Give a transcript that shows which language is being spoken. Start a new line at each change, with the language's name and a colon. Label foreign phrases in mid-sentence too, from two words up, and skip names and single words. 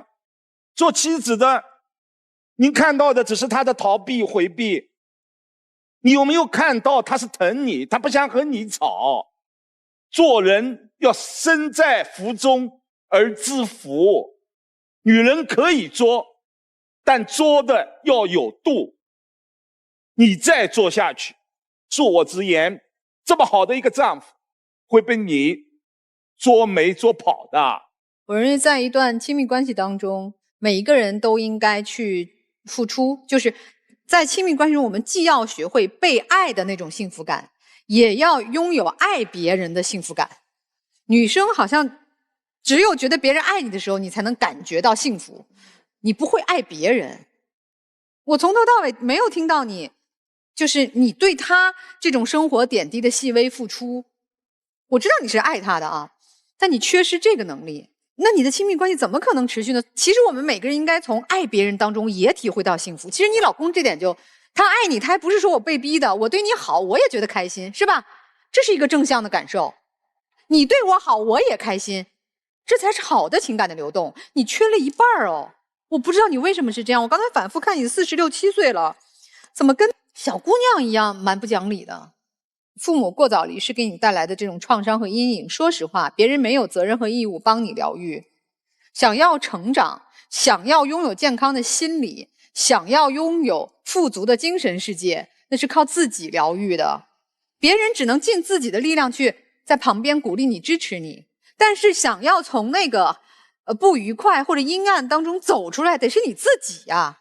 Chinese: 做妻子的，您看到的只是他的逃避回避，你有沒有看到他是疼你，他不想和你吵。做人要身在福中而知福，女人可以作，但作的要有度。你再做下去，恕我直言，這麼好的一個丈夫會被你作沒作跑的。我認為在一段親密關係當中，每一個人都應該去付出，就是在親密關係中，我們既要學會被愛的那種幸福感，也要擁有愛別人的幸福感。女生好像只有覺得別人愛你的時候，你才能感覺到幸福，你不會愛別人。我從頭到尾沒有聽到你就是你對他這種生活點滴的細微付出，我知道你是愛他的啊，但你缺失這個能力，那你的親密關係怎麼可能持續呢？其實我們每個人應該從愛別人當中也體會到幸福。其實你老公這點就，他愛你，他還不是說我被逼的，我對你好，我也覺得開心，是吧？這是一個正向的感受。你對我好，我也開心，這才是好的情感的流動。你缺了一半哦，我不知道你為什麼是這樣。我剛才反覆看你46、7歲了，怎麼跟小姑娘一樣蠻不講理的。父母過早離世給你帶來的這種創傷和陰影，說實話，別人沒有責任和義務幫你療癒。想要成長，想要擁有健康的心理，想要擁有富足的精神世界，那是靠自己療癒的。別人只能盡自己的力量去在旁邊鼓勵你、支持你，但是想要從那個不愉快或者陰暗當中走出來，得是你自己呀。